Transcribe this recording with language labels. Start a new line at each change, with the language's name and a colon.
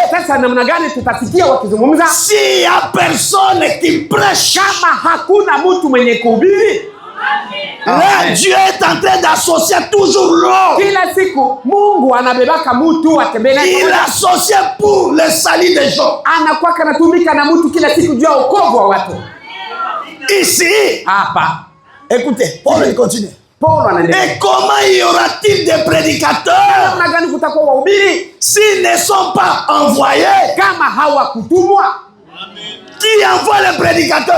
Swahili: Sasa namna gani tutasikia wakizungumza?
French: S'il y a personne qui prêche,
Swahili: kama hakuna mtu mwenye kuhubiri.
French: Là, Dieu est en train d'associer toujours l'homme.
Swahili: Kila siku Mungu anabebaka mtu atembee naye.
French: Il associe pour le salut des gens.
Swahili: Anakuwa anatumika na mtu kila siku juu ya wokovu wa watu.
French: Ici,
Swahili: hapa.
French: Écoutez, Paul il continue.
Swahili: Paul anaendelea.
French: Et comment y aura-t-il des prédicateurs?
Swahili: Namna gani kutakuwa wahubiri
French: s'ils ne sont pas envoyés?
Swahili: Kama hawakutumwa.
French: Qui envoie les prédicateurs?